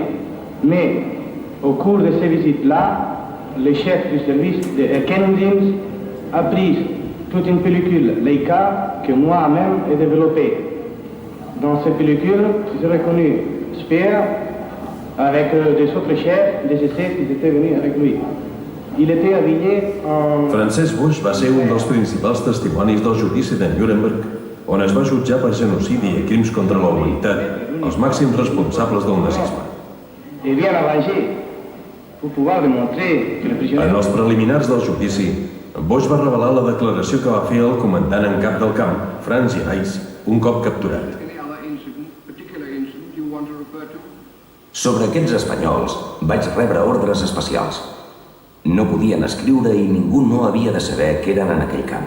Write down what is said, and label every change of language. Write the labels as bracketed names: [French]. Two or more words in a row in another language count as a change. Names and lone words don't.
[French] Mais au cours de ces visites-là, le chef du service de Kennedy a pris toute une pellicule Leica que moi-même ai développée. Dans cette pellicule, j'ai reconnu Speer avec des autres chefs des SS qui étaient venus avec lui. Il était habillé en... [Catalan] Francesc Boix va ser un dels principals testimonis del judici de Nuremberg, on es va jutjar per genocidi i crims contra la humanitat els màxims responsables del nazisme. [French] Et bien arrangé pour pouvoir démontrer que le prisonnier... [Catalan] En els preliminars del judici, Boix va revelar la declaració que va fer el comandant en cap del camp, Franz Gerais, un cop capturat. Sobre aquests espanyols vaig rebre ordres especials. No podien escriure i ningú no havia de saber què eren en aquell camp.